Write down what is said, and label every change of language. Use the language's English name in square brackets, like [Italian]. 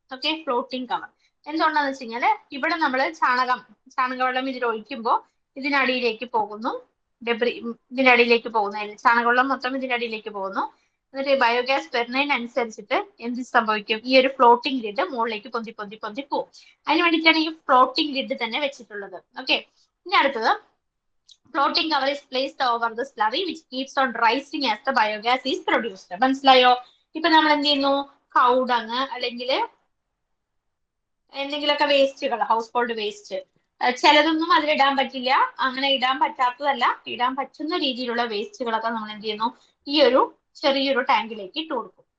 [Malayalam] Okay, floating cover എന്തുകൊണ്ടാന്ന് വെച്ച് കഴിഞ്ഞാല് ഇവിടെ നമ്മൾ ചാണകവെള്ളം ഇതിൽ ഒഴിക്കുമ്പോൾ ഇതിനടിയിലേക്ക് പോകുന്നു, ഡെബ്രി ഇതിന്റെ അടിയിലേക്ക് പോകുന്നു, ചാണകവെള്ളം മൊത്തം ഇതിന്റെ അടിയിലേക്ക് പോകുന്നു. എന്നിട്ട് ബയോഗ്യാസ് വരുന്നതിനനുസരിച്ചിട്ട് എന്ത് സംഭവിക്കും, ഈ ഒരു ഫ്ലോട്ടിംഗ് ലിഡ് മുകളിലേക്ക് പൊന്തി പൊന്തി പൊന്തി പോകും. അതിന് വേണ്ടിയിട്ടാണ് ഈ ഫ്ലോട്ടിംഗ് ലിഡ് തന്നെ വെച്ചിട്ടുള്ളത്. ഓക്കെ, ഇനി അടുത്തത് [English] Floating cover is placed over the slurry which keeps on rising as the biogas is produced. [Malayalam] മനസ്സിലായോ? ഇപ്പൊ നമ്മൾ എന്ത് ചെയ്യുന്നു, കൗഡങ് അല്ലെങ്കിൽ എന്തെങ്കിലുമൊക്കെ വേസ്റ്റുകൾ, ഹൗസ് ഹോൾഡ് വേസ്റ്റ്, ചിലതൊന്നും അതിലിടാൻ പറ്റില്ല. അങ്ങനെ ഇടാൻ പറ്റാത്തതല്ല, ഇടാൻ പറ്റുന്ന രീതിയിലുള്ള വേസ്റ്റുകളൊക്കെ നമ്മൾ എന്ത് ചെയ്യുന്നു, ഈ ഒരു ചെറിയൊരു ടാങ്കിലേക്ക് ഇട്ട് കൊടുക്കും.